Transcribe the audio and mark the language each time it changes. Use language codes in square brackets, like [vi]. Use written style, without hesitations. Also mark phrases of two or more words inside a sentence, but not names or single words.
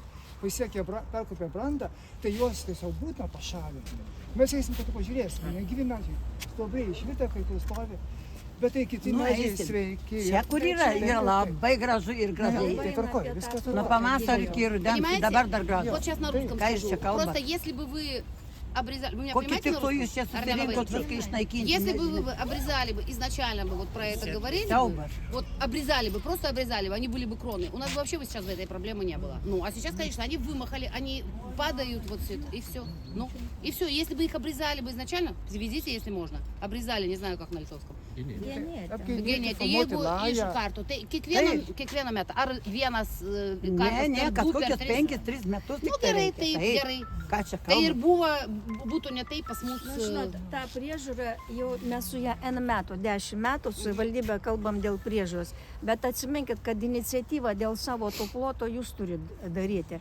[lt] Pasiekia perkopę brandą, tai juos tiesiog būtina pašalinti. Mes eisim, kad pažiūrėsime, negyvi medžiai, stuobriai išvirtę, kai kur stovi, bet tai kiti medžiai sveiki. Čia, kur yra labai gražu ir gražiai. Tai tvarkoj, viskas tvarkoj. Nuo pavasarį iki rudens, dabar dar gražu. [ru] Вот сейчас на русском [lt] Ка jūs čia [ru] скажу. [lt] kalbat? [ru] Просто если бы вы обрезали, вы меня [lt] Kokį [ru] понимаете? [lt] tikslą jūs čia Ar nelabai? susirinkot viską išnaikinti? [ru] Если бы вы обрезали бы, изначально бы вот про это говорили, бы, [lt] Siaubas. [ru] вот обрезали бы, просто обрезали бы, они были бы кроны, у нас бы вообще бы сейчас бы этой проблемы не было. Ну, а сейчас, конечно, они вымахали, они падают вот все это, и все. Ну, и все. Если бы их обрезали бы изначально, привезите, если можно. Обрезали, не знаю, как на литовском. [lt] Genėti. Genėti, jeigu iš karto, tai kiekvieną metą, ar vienas kartas, Ne, per kad du, per kokius tris. 5-3 metus. Nu tik tai gerai, reikia. taip, gerai. Ką čia Tai ir kalbam? būtų ne taip pas mus. Na, žinot, tą priežiūrą jau mes su ją N metų, 10 metų su valdybė kalbam dėl priežiūros, bet atsiminkit, kad iniciatyvą dėl savo to ploto jūs turit daryti.